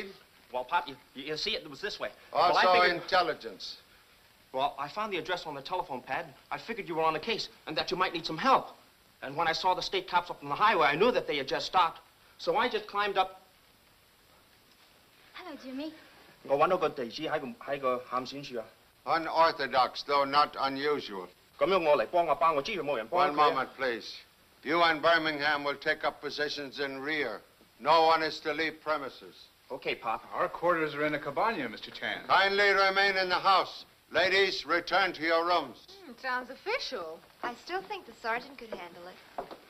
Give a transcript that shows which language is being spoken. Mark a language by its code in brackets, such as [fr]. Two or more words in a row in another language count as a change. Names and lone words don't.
[en] Well, Pop, you see, it was this way. Also intelligence. Well, I found the address on the telephone pad. I figured you were on the case and that you might need some help. And when I saw the state cops up on the highway, I knew that they had just stopped. So I just climbed up. Hello, Jimmy. [yue] 我揾到個地址喺個喊選處啊。 [en] Unorthodox, though not unusual. [yue] 咁樣我嚟幫阿爸，我知佢冇人幫佢。 [en] One moment, please. You and Birmingham will take up positions in rear. No one is to leave premises. Okay, Pop. Our quarters are in a cabana, Mr. Chan. Kindly remain in the house. Ladies, return to your rooms. Sounds official. I still think the sergeant could handle it.